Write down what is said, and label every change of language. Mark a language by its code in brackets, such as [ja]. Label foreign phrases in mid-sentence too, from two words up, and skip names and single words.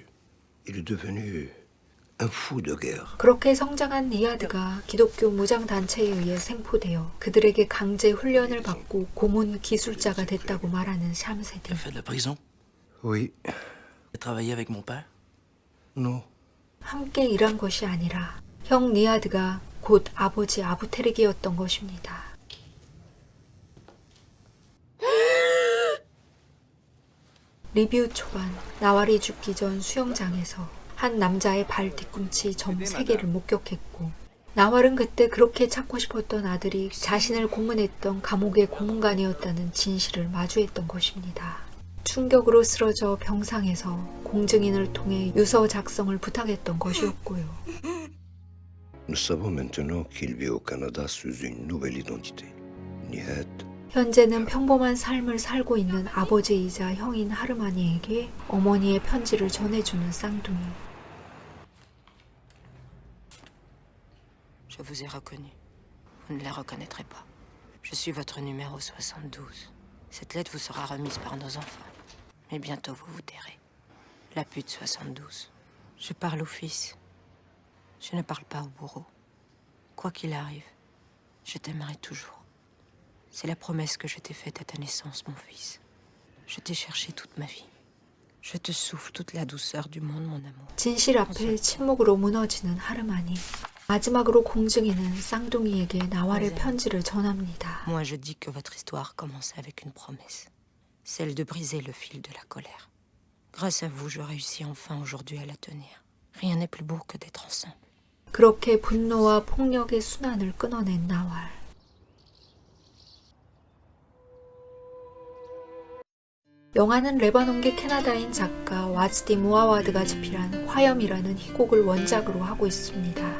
[fr] Il est devenu un fou de guerre. [ko] 그렇게 성장한 니하드가 기독교 무장단체에 의해 생포되어 그들에게 강제 훈련을 받고 고문 기술자가 됐다고 말하는 샴세딘. [fr] Tu as fait de la prison? Oui. Tu as travaillé avec mon père? Non. [ko] 함께 일한 것이 아니라 형 니하드가 곧 아버지 아부테르기였던 것입니다. 리뷰 초반 나왈이 죽기 전 수영장에서 한 남자의 발 뒤꿈치 점 3개를 목격했고 나왈은 그때 그렇게 찾고 싶었던 아들이 자신을 고문했던 감옥의 고문관이었다는 진실을 마주했던 것입니다. 충격으로 쓰러져 병상에서 공증인을 통해 유서 작성을 부탁했던 것이었고요. [fr] Nous savons maintenant qu'il vit au Canada sous une nouvelle identité. Nihad. [ko] 현재는 평범한 삶을 살고 있는 아버지이자 형인 하르마니에게 어머니의 편지를 전해주는 쌍둥이. [fr] Je vous ai reconnu. Vous ne les reconnaîtrez pas. Je suis votre numéro 72. Cette lettre vous sera remise par nos enfants. Mais bientôt vous vous tairez. La pute 72. Je parle au fils. Je ne parle pas au bourreau. Quoi qu'il arrive, je t'aimerai toujours. C'est la promesse que je t'ai faite à ta naissance, mon fils. Je t'ai cherché toute ma vie. Je te souffle toute la douceur du monde, mon amour. [ko] 진실 앞에 침묵으로 무너지는 하르마니. 마지막으로 공증인은 쌍둥이에게 나왈의 편지를 전합니다. [fr] Moi, je dis que votre histoire commence avec une promesse. Celle de briser le fil de la colère. Grâce à vous, je réussis enfin aujourd'hui à la tenir. Rien n'est plus beau que d'être ensemble. [ko] 그렇게 분노와 폭력의 순환을 끊어낸 나왈. 영화는 레바논계 캐나다인 작가 와즈디 무아와드가 집필한 화염이라는 희곡을 원작으로 하고 있습니다.